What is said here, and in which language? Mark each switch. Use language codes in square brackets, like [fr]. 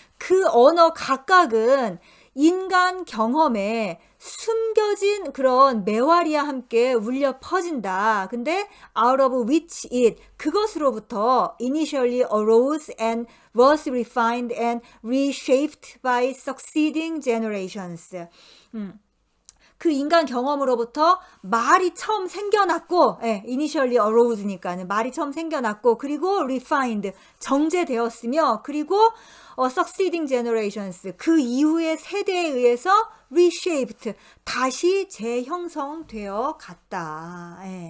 [ko] 그 언어 각각은 인간 경험에 숨겨진 그런 매화리와 함께 울려 퍼진다. [en] 근데 out of which it, [ko] 그것으로부터 [en] initially arose and was refined and reshaped by succeeding generations. [ko] 그 인간 경험으로부터 말이 처음 생겨났고, [en] initially arose [ko] 니까는 말이 처음 생겨났고, 그리고 refined, 정제되었으며, 그리고 [en] succeeding generations, [ko] 그 이후의 세대에 의해서 reshaped, 다시 재형성되어 갔다.